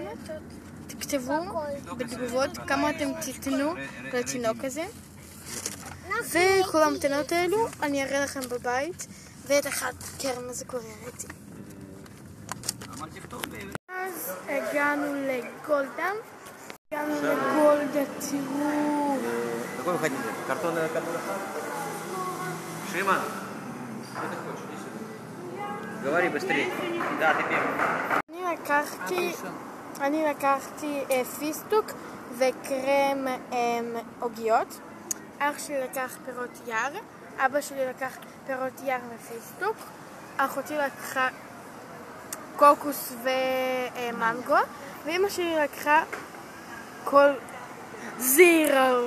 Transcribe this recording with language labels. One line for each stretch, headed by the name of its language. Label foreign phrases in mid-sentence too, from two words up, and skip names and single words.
Hebrew: תכתבו בתגובות כמה אתם תיתנו לתינוק הזה. וכל המתנות האלו אני אראה לכם בבית, ואת אחת קרן הזה כבר הראיתי. אז הגענו לגולדה. תראו.
Russian: Какой вы хотите? Картонный אחד? Шиман, что ты хочешь? Иди сюда. Говори быстрее. Да, ты первый.
Hebrew: אני לקחתי פיסטוק וקרם עוגיות. אח שלי לקח פירות יער, אבא שלי לקח פירות יער מפייסטוק, אחותי לקחה קוקוס ומנגו, ואמא שלי לקחה כל זירו.